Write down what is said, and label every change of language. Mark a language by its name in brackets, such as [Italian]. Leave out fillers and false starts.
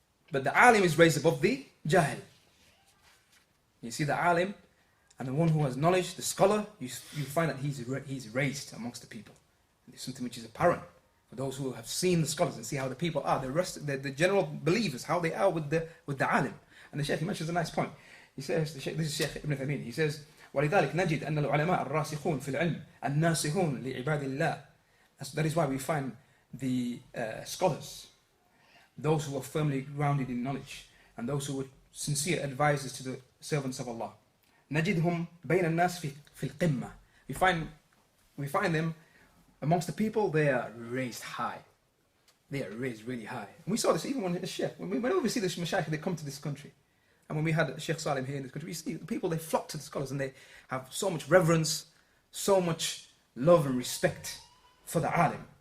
[English] But the alim is raised above the jahil. You see the alim and the one who has knowledge, the scholar, you find that he's raised amongst the people. And it's something which is apparent for those who have seen the scholars and see how the people are, the general believers, how they are with the alim. And the Shaykh mentions a nice point. He says, this is Shaykh Ibn Taymiyyah, he says, [Arabic] ولذلك نجد أن العلماء الراسخون في العلم الناصحون لعباد الله. [English] That is why we find the scholars, those who are firmly grounded in knowledge, and those who are sincere advisors to the servants of Allah. [Arabic] نجدهم بين الناس في القمة. [English] We find them amongst the people. They are raised high. They are raised really high. And we saw this even whenever we see the mashayikh, they come to this country. And when we had Shaykh Salim here in this country, we see the people, they flock to the scholars and they have so much reverence, so much love and respect for the alim.